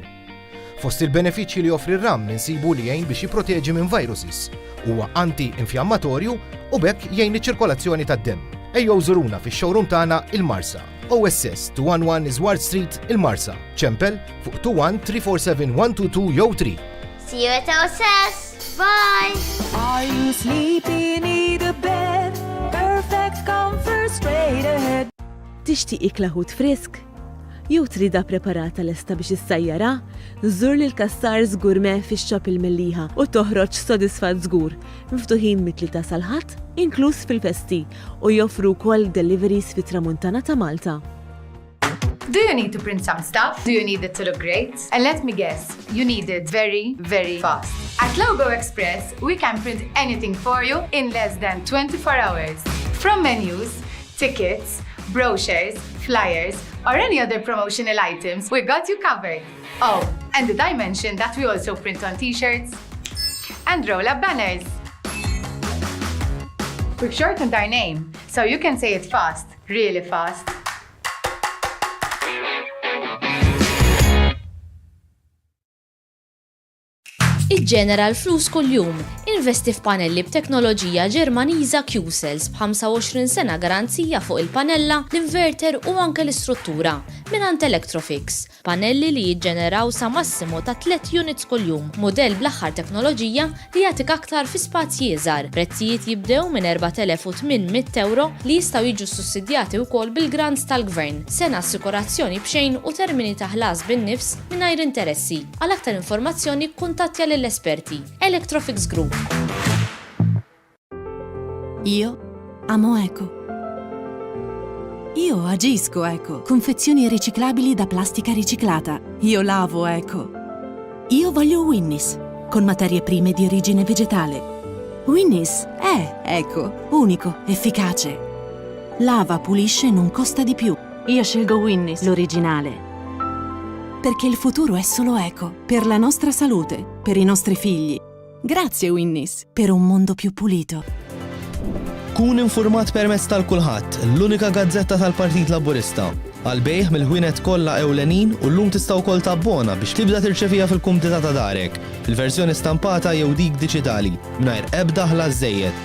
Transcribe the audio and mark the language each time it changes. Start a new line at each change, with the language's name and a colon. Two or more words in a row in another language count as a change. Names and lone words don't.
Maltese: Fost il-benefiċċji li joffri r-ram insibu li jgħin biex jipproteġi minn viruses, huwa anti-infjammatorju u bekk jgħin iċ-ċirkolazzjoni tad-demm. Ejjew żuruna fix-showroom tagħna il-Marsa. OSS 211 Isward Street, il-Marsa. ċempel fuq 21-347-122 jew 3.
English: See you at OSS. Bye. Are you sleepy, need a bed? Perfect comfort straight ahead.
Maltese: Tixtieq iklaħut frisk? Jew trida preparata lesta biex issajjara? Żur lil Kassars Gourmet fix-xop il-Melliħa u toħroġ sodisfat żgur. Miftuħin mit-3 sal-ħadd, inkluż fil-festi, u joffru wkoll deliveries fit-Tramuntana ta' Malta.
English: Do you need to print some stuff? Do you need it to look great? And let me guess, you need it very, very fast. At Logo Express, we can print anything for you in less than 24 hours. From menus, tickets, brochures, flyers, or any other promotional items, we got you covered. Oh, and did I mention that we also print on t-shirts and roll-up banners? We've shortened our name, so you can say it fast, really fast.
Maltese: Iġġenera l-flus kuljum. Investi f'panelli b'teknoloġija Ġermaniża Q-Cells b'25 sena garanzija fuq il-panella, l-inverter u anke l-istruttura minant Electrofix. Panelli li jiġġeneraw sa massimo ta' 3 units kuljum. Modell bl-aħħar teknoloġija li jagħtik aktar fi spazji iżgħar. Prezzijiet jibdew minn 4,800 euro li jistgħu jiġu sussidjati wkoll bil-grants tal-Gvern. Sena assikurazzjoni b'xejn u termini ta' ħlas bin-nifs mingħajr interessi. Għal aktar informazzjoni kuntattja lill-esperti. Electrofix Group.
Italian: Io amo Eco. Io agisco Eco. Confezioni riciclabili da plastica riciclata. Io lavo Eco. Io voglio Winnis, con materie prime di origine vegetale. Winnis è Eco, unico, efficace. Lava, pulisce e non costa di più. Io scelgo Winnis, l'originale. perché il futuro è solo eco, per la nostra salute, per i nostri figli. Grazie Winnis, per un mondo più pulito.
Maltese: Kun informat permezz tal-kulħadd, l-unika gazzetta tal-Partit Laburista. Għal-bejħ mill-ħwienet kollha ewlenin u llum tista' wkoll tabbona biex tibda tirċevija fil-kumdita ta' darek, fil-verżjoni stampata jew dik diġitali, mingħajr ebda ħlas żejjed.